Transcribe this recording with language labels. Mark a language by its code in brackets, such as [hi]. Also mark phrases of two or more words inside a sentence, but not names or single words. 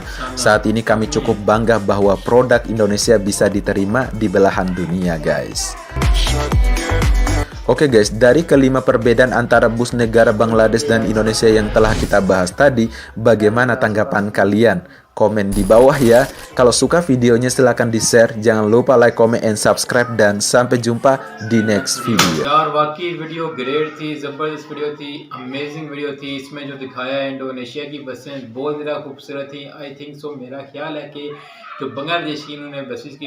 [id] Saat ini kami cukup bangga bahwa produk Indonesia bisa diterima di belahan dunia, guys. Oke guys, dari kelima perbedaan antara bus negara Bangladesh dan Indonesia yang telah kita bahas tadi, bagaimana tanggapan kalian? komen di bawah ya. Kalau suka videonya silahkan di-share, jangan lupa [en] like, comment, and subscribe, [id] dan sampai jumpa di [en] next video. [hi] यार वाकई [en] video great [hi] थी, ज़बरदस्त वीडियो थी, [en] amazing video [hi] थी। इसमें जो दिखाया इंडोनेशिया की बसें बहुत ज़्यादा खूबसूरत थी। [en] I think so [hi] मेरा ख्याल है कि जो बांग्लादेश की इन्होंने बसेस की